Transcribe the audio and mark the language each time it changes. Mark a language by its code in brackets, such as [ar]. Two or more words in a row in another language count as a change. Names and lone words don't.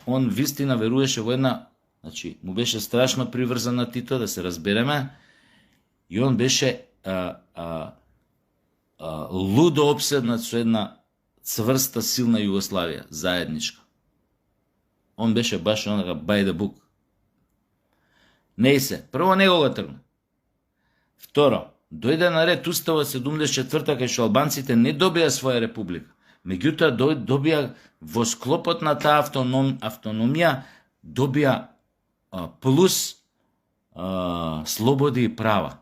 [mk] Он вистина веруваше во една, значи, му беше страшно приврзан на Тито, да се разбереме, и он беше лудо обседнат со една цврста, силна Југославија, заедничка. Он беше баш онака [en] by the book. [mk] Не се. Прво него го тргна. Второ, дојде на ред Уставот 74-та, кај што албанците не добија своја република. Меѓутоа добија во склопот на таа автономија, добија плюс слободи и права.